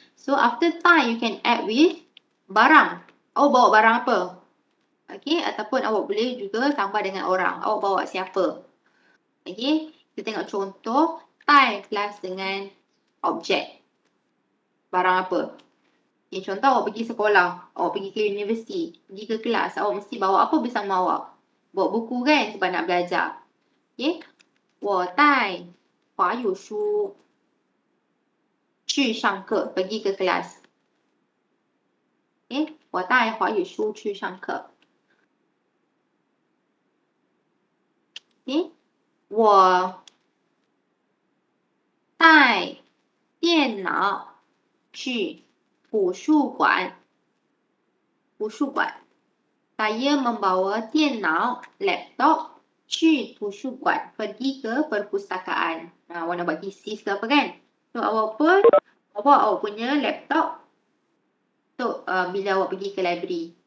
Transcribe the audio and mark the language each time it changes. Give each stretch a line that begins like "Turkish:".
English: So after tie you can add with barang.
Malay: Awak bawa barang apa? Okay, ataupun awak boleh juga tambah dengan orang. Awak bawa siapa? Okay, kita tengok contoh tie plus dengan objek. Barang apa? Okay, contoh awak pergi sekolah, awak pergi ke universiti, pergi ke kelas, awak mesti bawa apa bersama awak? Bawa buku kan sebab nak belajar.
Chinese: Okay, 我带华语书去上课,
Malay: pergi ke kelas.
Chinese: Okay, 我带华语书去上课. Okay, 我带电脑去图书馆. 图书馆.
Malay: Saya membawa 电脑 laptop
Chinese: 去图书馆,
Malay: pergi ke perpustakaan. Awak nak buat thesis ke apa kan? So awak pun bawa awak punya laptop untuk bila awak pergi ke library.